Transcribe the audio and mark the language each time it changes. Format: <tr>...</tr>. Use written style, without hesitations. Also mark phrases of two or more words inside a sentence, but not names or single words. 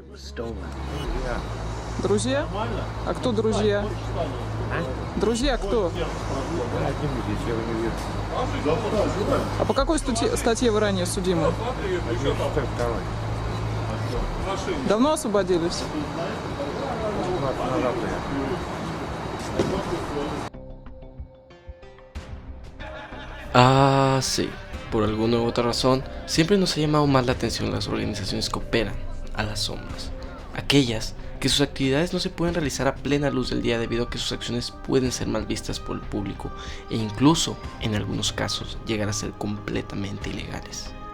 <ru>Друзья? А кто друзья? Друзья кто? А по какой статье вы ранее судимы? Давно освободились?</ru> <es>Ah, sí. Por alguna u otra razón, siempre nos ha llamado más la atención las organizaciones que operan a las sombras. Aquellas que sus actividades no se pueden realizar a plena luz del día debido a que sus acciones pueden ser mal vistas por el público e incluso, en algunos casos, llegar a ser completamente ilegales.</es>